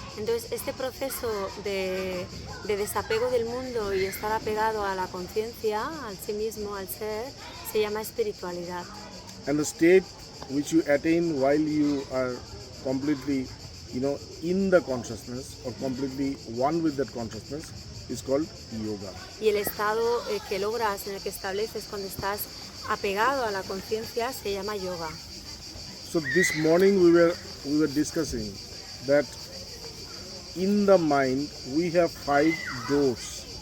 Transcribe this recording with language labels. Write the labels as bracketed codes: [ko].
[es] Entonces este proceso de desapego del mundo y estar apegado a la conciencia, al sí mismo, al ser, se llama espiritualidad. [en] And the state which you attain while you are completely in the consciousness or completely one with that consciousness is called yoga. [es] Y el estado que logras, en el que estableces cuando estás apegado a la conciencia, se llama yoga. [en] So this morning we were discussing that in the mind we have 5 doors.